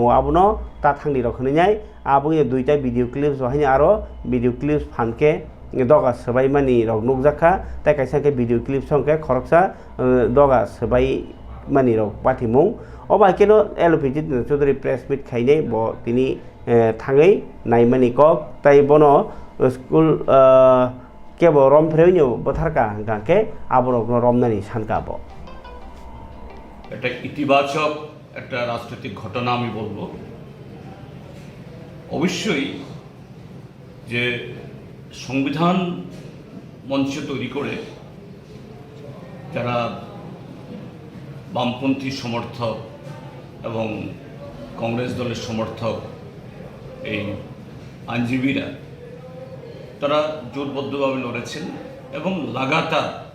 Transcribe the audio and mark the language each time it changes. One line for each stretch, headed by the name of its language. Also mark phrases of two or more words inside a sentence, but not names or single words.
Kok Borok: आबुनो ता थांनि रखनिनाय आबुइनो दुइटा
English: video clips
Kok Borok: बहायनो आरो
English: video clips
Kok Borok: फानके दगा सबाय मानि रग नुक जाखा ताइ काइसाके
English: video clips
Kok Borok: संके खरकसा दगा सबाय मानि रग पार्टी मुं अबाकेनो एलपि जितेन्द्र चौधरी
English: press meet
Kok Borok: खाइने ब तिनि थाङै नायमानि कक ताइ बनो स्कुल केबल रम फ्रेवनियो बोथारका गांके आबरक रमनानि सानकाबो
Bangla: এটা ইতিবাচক একটা রাজনৈতিক ঘটনা আমি বলবো অবশ্যই যে সংবিধান মঞ্চ তৈরি করে যারা বামপন্থী সমর্থক এবং কংগ্রেস দলের সমর্থক এই আইনজীবীরা তারা জোরবদ্ধভাবে লড়েছেন এবং লাগাতার